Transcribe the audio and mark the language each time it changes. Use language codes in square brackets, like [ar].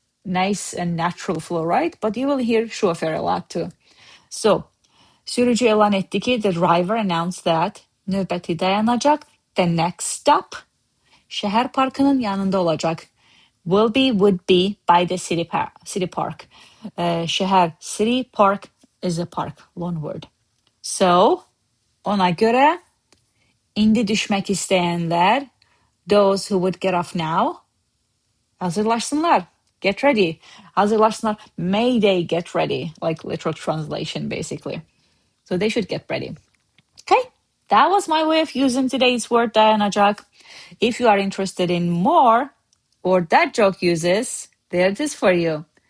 [en] Nice and natural flow, right? But you will hear şoför a lot too. [az] So, sürücü elan etti ki, [en] the driver announced that [az] növbəti dayanacaq, [en] the next stop, [az] şəhər parkının yanında olacaq. [en] Would be by the city park. Şəhər, city park is a park, loan word. So, [az] ona görə indi düşmək istəyənlər, [en] those who would get off now, hazırlaşsınlar, get ready. Hazırlaşsınlar, may they get ready, like literal translation basically. So they should get ready. Okay, That was my way of using today's word, dayanacak. If you are interested in more or that joke uses, there it is for you.